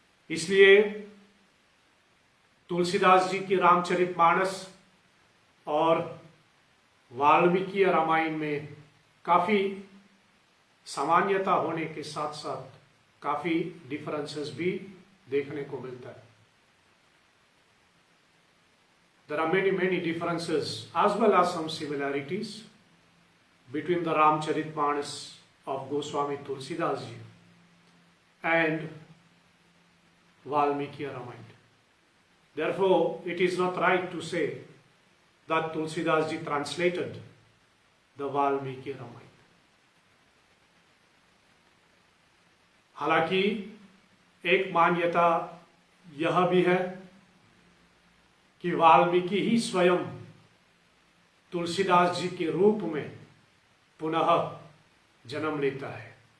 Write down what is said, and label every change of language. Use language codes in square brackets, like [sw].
[hi] इसलिए तुलसीदास जी की रामचरितमानस और वाल्मीकि रामायण में काफी सामान्यता होने के साथ साथ काफी डिफरेंसेस भी देखने को मिलता है। [en] There are many differences as well as some similarities between the Ramcharitmanas of Goswami Tulsidas ji and Valmiki Ramayana. Therefore, it is not right to say that Tulsidas ji translated the Valmiki Ramayana. [hi] हालांकि एक मान्यता यह भी है कि वाल्मीकि ही स्वयं तुलसीदास जी के रूप में पुनः जन्म लेता है।